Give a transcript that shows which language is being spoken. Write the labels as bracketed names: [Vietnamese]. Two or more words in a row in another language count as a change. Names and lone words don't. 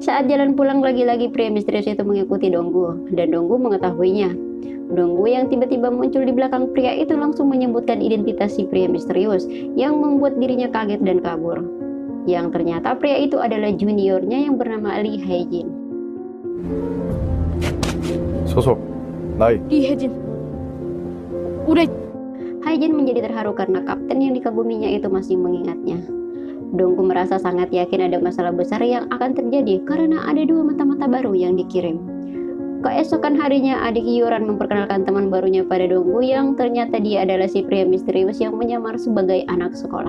[Indonesian] Saat jalan pulang lagi-lagi pria misterius itu mengikuti Donggu dan Donggu mengetahuinya. Donggu yang tiba-tiba muncul di belakang pria itu langsung menyebutkan identitas si pria misterius yang membuat dirinya kaget dan kabur. Yang ternyata pria itu adalah juniornya yang bernama Lee Hae-jin. [Korean] 소속 나이. 리혜진 올해 [Indonesian] Hae-jin menjadi terharu karena kapten yang dikaguminya itu masih mengingatnya. Donggu merasa sangat yakin ada masalah besar yang akan terjadi karena ada 2 mata-mata baru yang dikirim. Keesokan harinya, adik Yoran memperkenalkan teman barunya pada Donggu yang ternyata dia adalah si pria misterius yang menyamar sebagai anak sekolah.